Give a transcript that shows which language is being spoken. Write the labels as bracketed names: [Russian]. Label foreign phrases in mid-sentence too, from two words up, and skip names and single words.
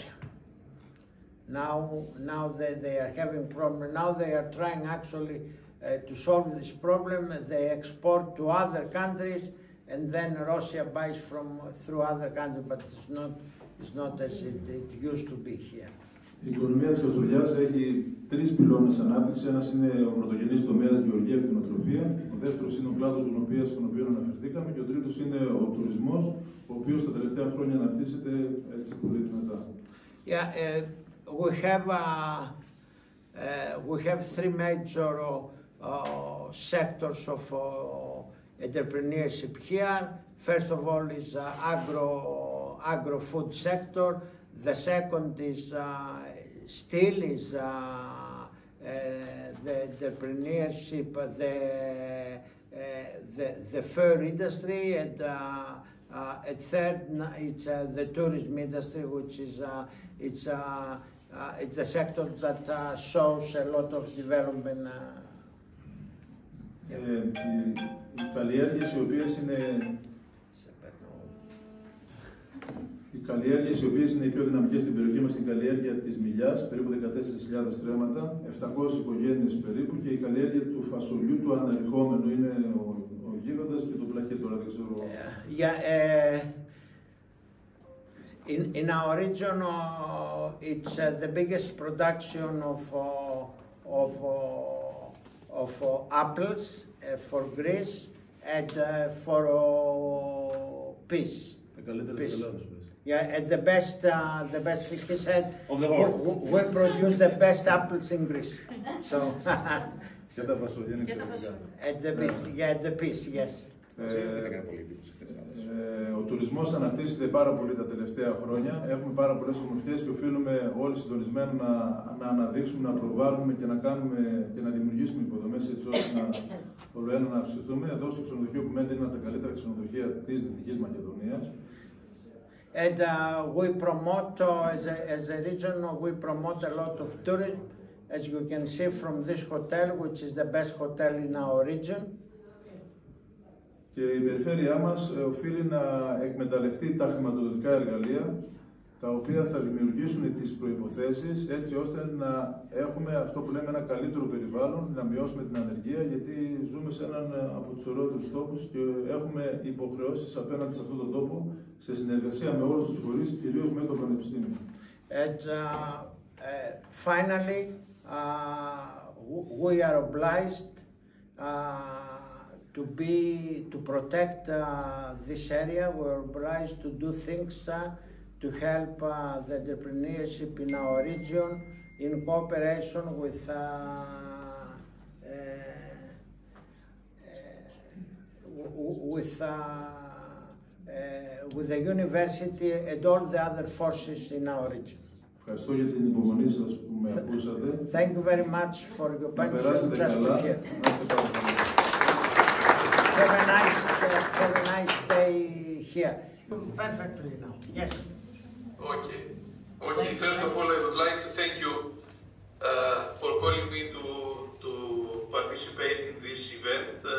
[English] Now they are having problem. Now they are trying actually to solve this problem. They export to other countries, and then Russia buys through other countries, but it's not as it used to be here. [Greek] Η οικονομία της Καστοριάς έχει τρεις πυλώνες ανάπτυξης. Ένας είναι ο πρωτογενής τομέας γεωργία και κτηνοτροφία. Ο δεύτερος είναι ο κλάδος γονοπείας, στον οποίο αναφερθήκαμε. Και ο τρίτος είναι ο τουρισμός, ο οποίος τα τελευταία χρόνια αναπτύσσεται έτσι πολύ δυνατά. [English] Yeah, we have three major sectors of entrepreneurship here. First of all is agro-food sector. The second is still is the entrepreneurship, the fur industry, and third it's the tourism industry, which is it's the sector that shows a lot of development. [Greek] Οι καλλιέργειες οι οποίες είναι οι πιο δυναμικές στην περιοχή μας, είναι η καλλιέργεια της μιλιάς, περίπου 14.000 στρέμματα, 700 οικογένειες περίπου, και η καλλιέργεια του φασολιού, του αναρριχόμενου, είναι ο γίγαντας, και το πλακέ τώρα δεν ξέρω. [English] In our region, it's the biggest production of apples for Greece and for peas. Yeah, and the best he said, of the world. We produce the best apples in Greece. So, and the peas, yes. [Greek] Ο τουρισμός αναπτύσσεται πάρα πολύ τα τελευταία χρόνια. Έχουμε πάρα πολλές ομορφιές και οφείλουμε όλοι συντονισμένα να αναδείξουμε, να προβάλλουμε και να δημιουργήσουμε υποδομές, έτσι ώστε να αυξηθούμε. Εδώ στο ξενοδοχείο που μένετε είναι ένα από τα καλύτερα ξενοδοχεία της Δυτικής Μακεδονίας. [English] And we promote, as a region, we promote a lot of tourism, as you can see from this hotel, which is the best hotel in our region. [Greek] Και η περιφέρειά μας οφείλει να εκμεταλλευτεί τα χρηματοδοτικά εργαλεία, τα οποία θα δημιουργήσουν τις προϋποθέσεις έτσι ώστε να έχουμε αυτό που λέμε ένα καλύτερο περιβάλλον, να μειώσουμε την ανεργία, γιατί ζούμε σε έναν από τους ωραίους τόπους και έχουμε υποχρεώσεις απέναντι σε αυτόν τον τόπο, σε συνεργασία με όλους τους φορείς, κυρίως με το Πανεπιστήμιο. [English] And finally, we are obliged to protect this area. We're obliged to do things to help the entrepreneurship in our region in cooperation with the university and all the other forces in our region. [Greek] Ευχαριστώ για την υπομονή σας που με ακούσατε. [English] Thank you very much for your patience just to hear. Have a nice day here. Perfectly now. Yes. Okay. First of all, I would like to thank you for calling me to participate in this event.